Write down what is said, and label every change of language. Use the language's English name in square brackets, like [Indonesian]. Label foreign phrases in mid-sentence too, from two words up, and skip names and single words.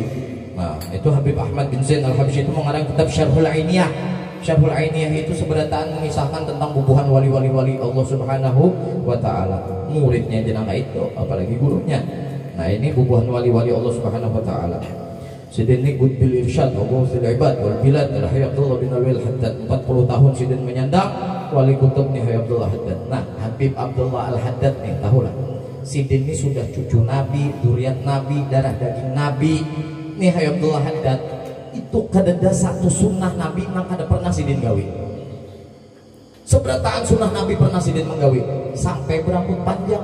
[Banjar] Nah, itu Habib Ahmad bin Zain Al-Habsyi itu mengarang kitab Syarhul Ainiyah. Syarhul Ainiyah itu seberataan mengisahkan tentang bubuhan wali-wali Allah [Arabic] سبحانه وتعالى. [Banjar] Muridnya jenaka itu, apalagi gurunya. Nah, ini bubuhan wali-wali Allah [Arabic] سبحانه وتعالى. [Banjar] Sidin ini Gud bil Irsyad wa Gauthil Ibad wal Bilad Al-Hayy Abdullah bin Alwi Al-Haddad. 40 tahun Sidin menyandang wali kutub nih Hayy Abdullah Haddad. Nah, Habib Abdullah Al-Haddad nih, tahulah Sidin ini sudah cucu Nabi, duriat Nabi, darah daging Nabi. Nih Hayy Abdullah Haddad itu kadada satu sunnah Nabi nang kada pernah Sidin gawi. Seberataan sunnah Nabi pernah Sidin menggawi, sampai berambut panjang.